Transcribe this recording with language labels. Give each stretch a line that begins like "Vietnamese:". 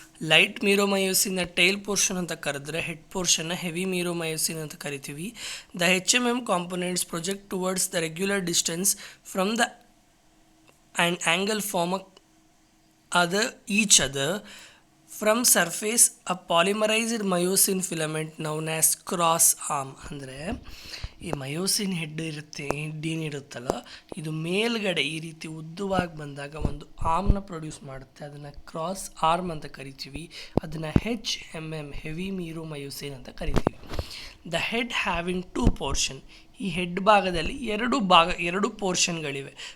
Kannada: Light ಮೀರೋಮಯೋಸಿನ್ನ tail portion ಅಂತ ಕರೆದ್ರೆ, head ಪೋರ್ಷನ್ನ heavy ಮೀರೋಮಯೋಸಿನ್ ಅಂತ ಕರಿತೀವಿ.
English: The HMM components project towards the regular distance from the and angle form each other from surface a polymerized myosin filament known as cross arm.
Kannada: ಅಂದರೆ ಈ myosin head ಏನಿರುತ್ತಲ್ಲ, ಇದು ಮೇಲ್ಗಡೆ ಈ ರೀತಿ ಉದ್ದವಾಗಿ ಬಂದಾಗ ಒಂದು ಆರ್ಮ್ನ ಪ್ರೊಡ್ಯೂಸ್ ಮಾಡುತ್ತೆ. ಅದನ್ನು ಕ್ರಾಸ್ ಆರ್ಮ್ ಅಂತ ಕರಿತೀವಿ. ಅದನ್ನು HMM ಹೆವಿ ಮೀರೋಮಯೋಸಿನ್ ಅಂತ ಕರಿತೀವಿ.
English: The head having two portion.
Kannada: ಈ ಹೆಡ್ ಭಾಗದಲ್ಲಿ ಎರಡು ಪೋರ್ಷನ್ಗಳಿವೆ.